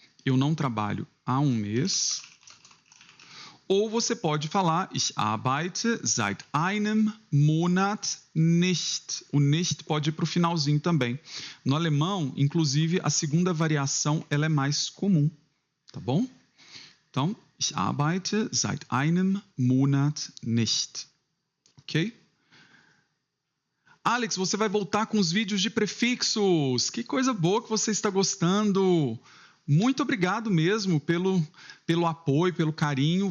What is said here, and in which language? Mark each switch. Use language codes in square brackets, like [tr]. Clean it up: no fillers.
[pt] Eu não trabalho há um mês. Ou você pode falar, [de] ich arbeite seit einem Monat nicht. [pt] O nicht pode ir para o finalzinho também. No alemão, inclusive, a segunda variação ela é mais comum, tá bom? Então, [de] ich arbeite seit einem Monat nicht. Ok? [pt] Alex, você vai voltar com os vídeos de prefixos. Que coisa boa que você está gostando. Muito obrigado mesmo pelo apoio, pelo carinho.